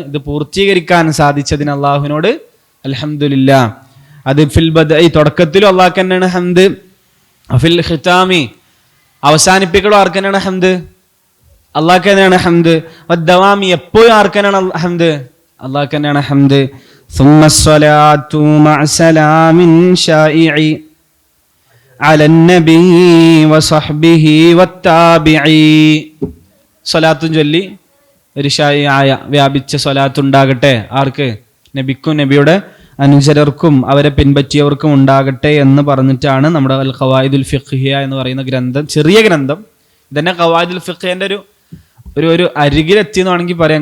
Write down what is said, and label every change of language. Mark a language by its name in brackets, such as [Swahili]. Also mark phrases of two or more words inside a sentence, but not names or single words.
[Malayalam] ഇത് പൂർത്തീകരിക്കാൻ സാധിച്ചതിന് അള്ളാഹുവിനോട് അൽഹംദുലില്ലാ. അത് [Arabic] في البدء [Malayalam] തുടക്കത്തിലും അള്ളാഹ്ക്ക് തന്നെയാണ് ഹംദ്. [Arabic] في الختام [Malayalam] അവസാനിപ്പിക്കലും ആർക്ക് തന്നെയാണ് ഹംദ്? അള്ളാഹ്ക്ക് തന്നെയാണ് ഹംദ്. വദ്ദവാമി എപ്പോഴും ആർക്ക് തന്നെയാണ് ഹംദ്? അള്ളാഹ്ക്ക് തന്നെയാണ് ഹംദ്. [Arabic] ثم الصلاة مع سلام شائع على النبي وصحبه والتابعي. [Malayalam] സ്വലാത്തും ചൊല്ലി ഒരു ഷായിആയ വ്യാപിച്ച സ്വലാത്ത് ഉണ്ടാകട്ടെ. ആർക്ക്? നബിക്കും നബിയുടെ അനുചരർക്കും അവരെ പിൻപറ്റിയവർക്കും ഉണ്ടാകട്ടെ എന്ന് പറഞ്ഞിട്ടാണ് നമ്മുടെ അൽ ഖവായിദുൽ ഫിഖ്ഹിയ എന്ന് പറയുന്ന ഗ്രന്ഥം, ചെറിയ ഗ്രന്ഥം. ഇതന്നെ ഖവായിദുൽ ഫിഖ്ഹിന്റെ ഒരു അരികിലെത്തി എന്ന് വേണമെങ്കിൽ പറയാം.